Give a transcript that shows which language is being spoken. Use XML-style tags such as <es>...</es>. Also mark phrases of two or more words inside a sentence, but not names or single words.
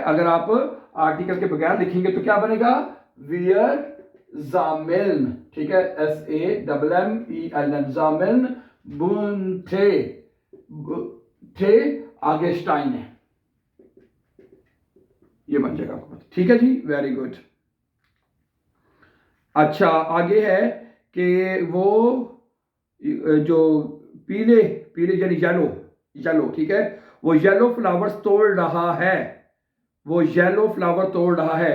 <hi>अगर आप आर्टिकल के बगैर लिखेंगे तो क्या बनेगा,</hi> <de>wir sammeln,</de> <hi>ठीक है,</hi> <de>SAMMELN, sammeln bunte,</de> <hi>थे आगे स्टाइन है, ये बन जाएगा आपको, ठीक है जी,</hi> <en>very good.</en> <hi>अच्छा, आगे है कि वो जो पीले पीले यानी</hi> <en>yellow yellow,</en> <hi>ठीक है, वो</hi> <en>yellow flowers</en> <hi>तोड़ रहा है, वो</hi> <en>yellow flower</en> <hi>तोड़ रहा है।</hi>